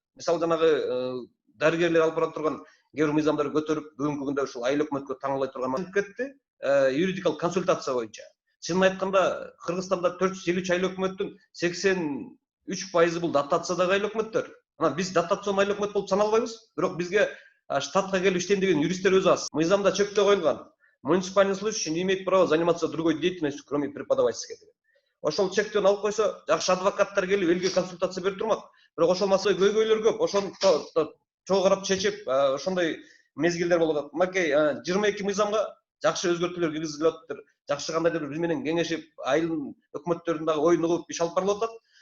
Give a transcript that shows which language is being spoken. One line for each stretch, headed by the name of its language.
Kyrgyz: Мисалы жанагы дарыгерлер алып бара турган кээ бир мыйзамдарды көтөрүп, бүгүнкү күндө ушул айыл өкмөткө таңалбай турган кетти. Юридикалык консультация боюнча. Чынын айтканда, Кыргызстанда 453 айыл өкмөттүн 83% бул дотациядагы айыл өкмөттөр. Анан биз дотацион айыл өкмөт болуп саналбайбыз, бирок бизге штатка келип иштейм деген юристтер өзү аз. Мыйзамда чектөө коюлган.
Russian: Муниципальный служащий не имеет права заниматься другой деятельностью, кроме преподавательской.
Kyrgyz: Ошол чектөөнү алып койсо, жакшы адвокаттар келип элге консультация берип турмак. Бирок ошол маселе көйгөйлөр көп. Ошону чогуу карап чечип, ошондой мезгилдер болуп атат. Макей 22 мыйзамга жакшы өзгөртүүлөр киргизилип атат. Жакшы кандайдыр биз менен кеңешип, айыл өкмөттөрүнүн дагы оюн угуп иш алып барылып атат.